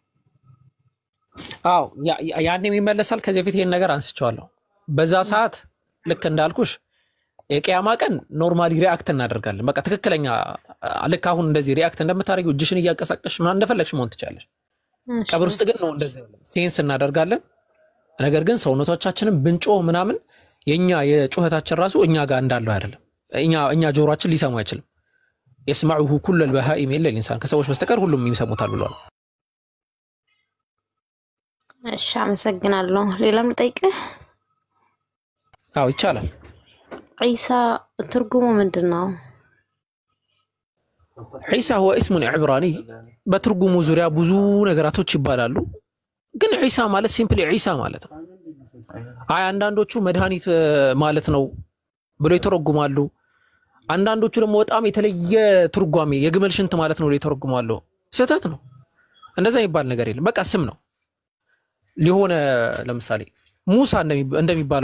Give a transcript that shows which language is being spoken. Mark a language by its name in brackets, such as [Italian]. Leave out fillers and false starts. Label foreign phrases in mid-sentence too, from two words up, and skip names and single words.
[Amharic] አው ያኔ የሚመለሳል። ከዚህ በፊት ይሄን ነገር አንስቻለሁ። በዛ ሰዓት ልክ እንዳልኩሽ የቂያማ ቀን [English] normally react [Amharic] እናደርጋለን። በቃ ትክክለኛ ልክ አሁን እንደዚህ ሪአክት እንደምታደርጊው እጅሽን እያንቀሳቀስሽ ማን እንደፈለግሽ መሆን ትችላለሽ። ቀብር ውስጥ ግን ነው እንደዚህ ሴንስ እናደርጋለን። ነገር ግን ሰውነቶቻችንን ብንጮህ ምናምን የኛ የጩኸታችን ራሱ እኛ ጋር እንዳለው አይደለም። እኛ ጆሮአችን ሊሰማው አይችልም። [Arabic] يسمعه كل البهائم الا الانسان [Amharic] ከሰዎች በስተቀር ሁሉም ይሰሙታል ብሏል። እሺ አመሰግናለሁ። ሌላም ልጠይቅህ? አዎ ይቻላል። ዒሳ ትርጉሙ ምንድነው? ዒሳ [Arabic] هو اسم عبراني [Amharic] በትርጉሙ ዙሪያ ብዙ ነገራቶች ይባላሉ። ግን ዒሳ ማለት ሲምፕሊ ዒሳ ማለት ነው። አንዳንዶቹ መድኃኒት ማለት ነው ብለው ይተረጉማሉ። አንዳንዶቹ ደግሞ በጣም የተለየ ትርጓሜ የግመል ሽንት ማለት ነው ብለው ይተረጉማሉ። ስህተት ነው። እንደዛ የሚባል ነገር የለም። በቃ ስም ነው። ሊሆነ ለምሳሌ ሙሳ እንደሚባለው